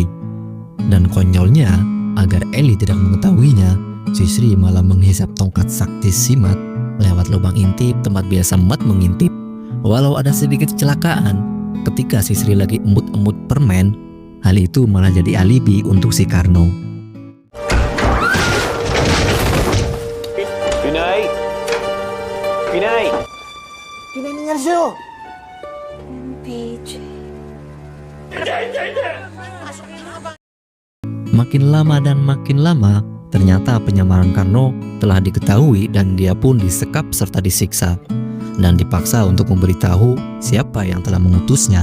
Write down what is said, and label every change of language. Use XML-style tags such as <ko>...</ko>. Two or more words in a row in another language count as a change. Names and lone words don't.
<id>Dan konyolnya, agar Eli tidak mengetahuinya, Sisri malah menghisap tongkat sakti si Matt lewat lubang intip tempat biasa Matt mengintip. Walau ada sedikit kecelakaan ketika Sisri lagi embut-embut permen, hal itu malah jadi alibi untuk si Karno.</id> <tl>Pinay! Pinay! Pinay nangyari sa'yo? PJ.</tl> <id>Makin lama dan makin lama, ternyata penyamaran Karno telah diketahui dan dia pun disekap serta disiksa dan dipaksa untuk memberitahu siapa yang telah mengutusnya.</id>